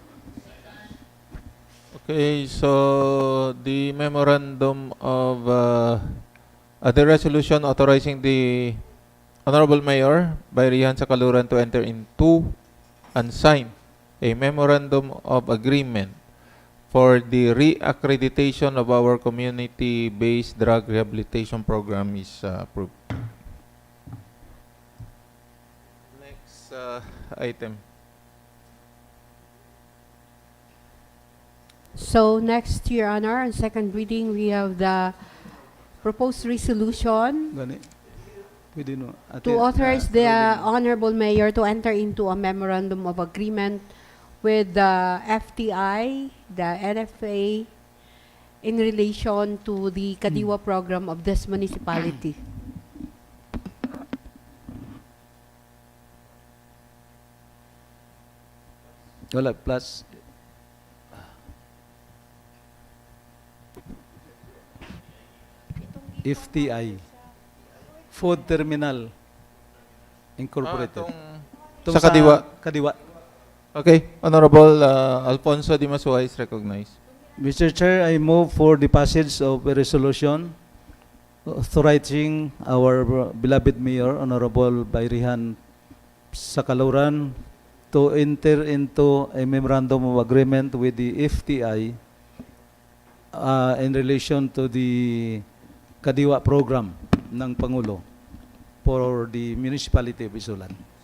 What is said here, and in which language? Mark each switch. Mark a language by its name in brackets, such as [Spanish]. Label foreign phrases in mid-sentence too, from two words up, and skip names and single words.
[English] Okay, so the memorandum of the resolution authorizing the Honorable Mayor by Rihan Sakaluran to enter into and sign a memorandum of agreement for the reaccreditation of our community-based drug rehabilitation program is approved. Next item. So next, Your Honor, on second reading, we have the proposed resolution [Hiligaynon] Gani. Pwede no. Ate, [English] to authorize the Robin. Honorable Mayor to enter into a memorandum of agreement with the FTI, the NFA, in relation to the Kadiwa program of this municipality. [Hiligaynon] Wala, plus. [English] FTI. Food Terminal Incorporated. [Hiligaynon] Sa Kadiwa. Kadiwa. [English] Okay, Honorable Alfonso Dimasuay is recognized. Mr. Chair, I move for the passage of a resolution authorizing our beloved Mayor, Honorable Bayrihan Sakaluran, to enter into a memorandum of agreement with the FTI in relation to the Kadiwa program [Filipino] ng Pangulo [English] for the municipality of Isulan.